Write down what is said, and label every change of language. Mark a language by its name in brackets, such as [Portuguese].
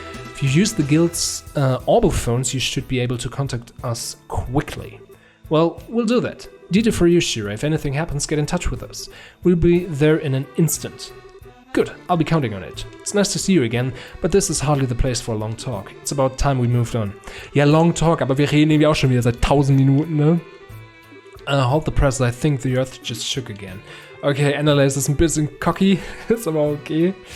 [English] If you use the guild's orbital phones, you should be able to contact us quickly. Well, we'll do that. Dita for you, Shira. If anything happens, get in touch with us. We'll be there in an instant. Good, I'll be counting on it. It's nice to see you again, but this is hardly the place for a long talk. It's about time we moved on. [German] Ja, [English] long talk, [German] aber wir reden irgendwie auch schon wieder seit 1000 Minuten, ne? [English] Hold the press, I think the earth just shook again. [German] Okay, Annalise ist ein bisschen cocky, ist aber okay.